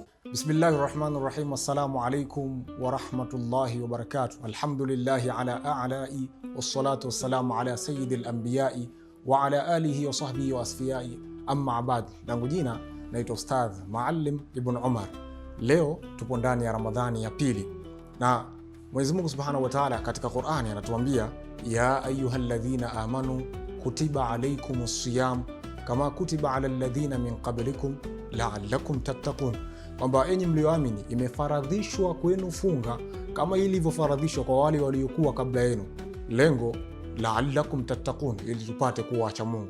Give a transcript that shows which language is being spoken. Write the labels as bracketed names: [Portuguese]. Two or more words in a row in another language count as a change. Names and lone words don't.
[Arabic] بسم الله الرحمن الرحيم. السلام عليكم ورحمة الله وبركاته. الحمد لله على آلائه والصلاة والسلام على سيد الأنبياء وعلى آله وصحبه والأصفياء، أما بعد. [Swahili] Langu jina naitwa Ustadh Maalim Ibn Umar. Leo tupo ndani ya Ramadhani ya pili, na Mwenyezi Mungu [Arabic] سبحانه وتعالى [Swahili] katika Qur'ani anatuambia [Arabic] يا أيها الذين آمنوا كتب عليكم الصيام كما كتب على الذين من قبلكم لعلكم تتقون, [Swahili] kwamba enyi mlioamini imefaradhishwa kwenu funga kama ilivyofaradhishwa kwa wale waliokuwa kabla yenu, lengo [Arabic] لعلكم تتقون, [Swahili] ili tupate kuwa wacha Mungu.